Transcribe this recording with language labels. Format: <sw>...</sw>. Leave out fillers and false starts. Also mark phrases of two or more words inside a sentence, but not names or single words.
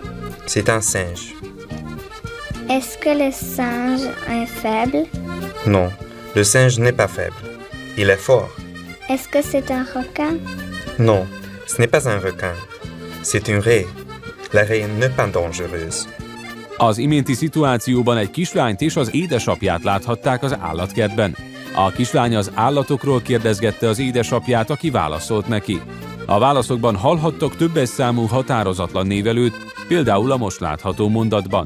<fr>C'est un singe. Est-ce que le singe est faible? Non, le singe n'est pas faible. Il est fort. Est-ce que c'est un requin? Non, ce n'est pas un requin. C'est une raie. La raie n'est pas dangereuse.</fr> <hu>Az iménti szituációban egy kislányt és az édesapját láthatták az állatkertben. A kislány az állatokról kérdezgette az édesapját, aki válaszolt neki. A válaszokban hallhattak többes számú határozatlan névelőt, például a most látható mondatban.</hu>